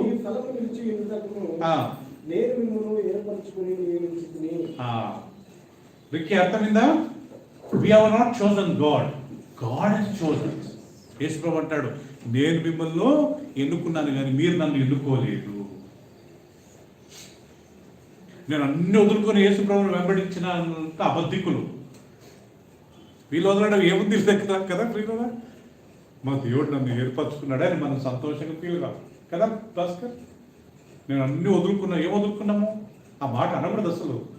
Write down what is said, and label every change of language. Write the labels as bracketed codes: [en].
[te] మీ ఫలము నిలిచి ఉండుటకును నేను మిమ్మల్ని ఏర్పరచుకొని నియమించితిని. వీరికి అర్థమైందా? [en] We have not chosen God, God has chosen. [te] యేసు ప్రభువు అంటాడు, నేను మిమ్మల్ని ఎన్నుకున్నాను కానీ మీరు నన్ను ఎన్నుకోలేదు. నేను అన్ని వదులుకొని యేసు ప్రభువును వెంబడించిన అబద్ధికులు. వీళ్ళు వదలడం ఏముంది దగ్గర కదా ప్రియులారా? మా దేవుడు నన్ను ఏర్పరచుకున్నాడు అని మనం సంతోషంగా ఫీల్ కాదు కదా భాస్కర్? నేను అన్ని వదులుకున్నా. ఏం వదులుకున్నాము? ఆ మాట అనకూడదు అసలు.